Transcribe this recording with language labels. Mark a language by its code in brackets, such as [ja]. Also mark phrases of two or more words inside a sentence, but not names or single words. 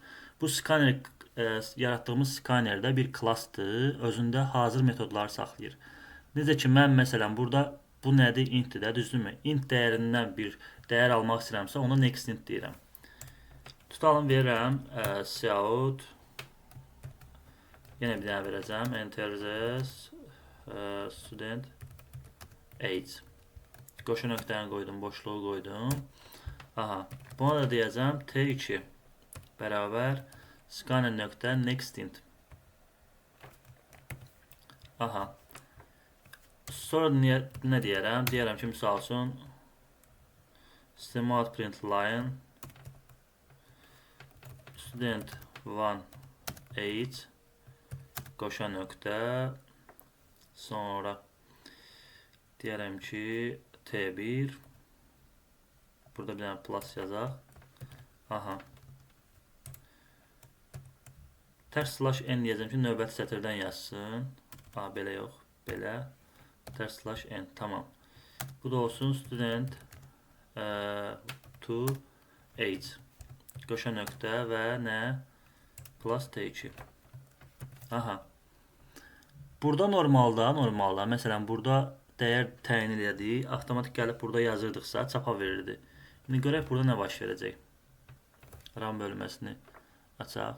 [az] Bu scanner, yaratdığımız scannerdə bir klassdır, özündə hazır metodları saxlayır. Necə ki, mən məsələn burada bu nədir? Intdir də, düzdürmü? Int dəyərindən bir dəyər almaq istəyirəmsə, ona [en] next int [az] deyirəm. Tutalım, verirəm cout, yenə bir dənə verəcəm, [en] enter the student age. [az] Qoşu nöqtəni qoydum, boşluğu qoydum. Aha, buna da deyəcəm T2 bərabər scanner nöqtə [en] next int. [az] Aha. Sonra nə deyərəm? Deyərəm ki, misal üçün [en] system out print line student 1 age [az] qoşa nöqtə sonra deyərəm ki T1 burada bir dənə plus yazaq. Aha. Tərs slash n deyəcəm ki növbəti sətirdən yazsın. Belə yox, belə. Tərs slash n, tamam. Bu da olsun [en] student to age [az] qoşa nöqtə və nə plus T2. Aha. Burada normalda məsələn burada dəyər təyin elədik, avtomatik gəlib burada yazırdıqsa çapa verirdi. İndi görək burada nə baş verəcək. RAM bölməsini açaq.